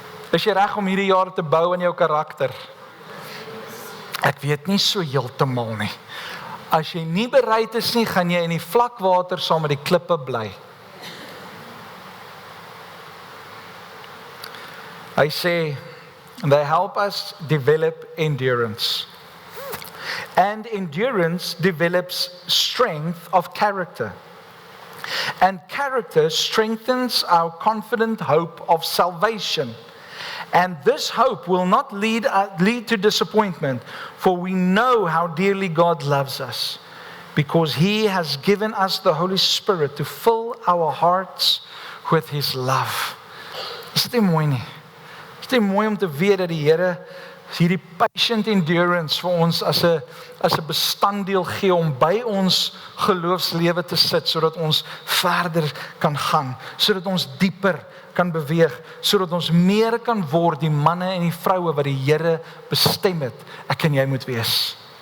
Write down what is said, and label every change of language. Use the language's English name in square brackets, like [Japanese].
[Afrikaans] Is jy reg om hierdie jaar te bou aan jou karakter? Ek weet nie so heeltemal nie. As jy nie bereid is nie, gaan jy in die vlakwater saam met die klippe bly. Hy sê, [English] they help us develop endurance. And endurance develops strength of character. And character strengthens our confident hope of salvation. And this hope will not lead to disappointment, for we know how dearly God loves us, because He has given us the Holy Spirit to fill our hearts with His love. [Afrikaans] Is dit nie mooi nie? Is dit nie mooi om te weet dat die Here hierdie patient endurance vir ons as 'n bestanddeel gee om by ons geloofslewe te sit, sodat ons verder kan gaan, sodat ons dieper kan beweeg, sodat ons meer kan word die manne en die vroue wat die Here bestem het, ek en jy moet wees.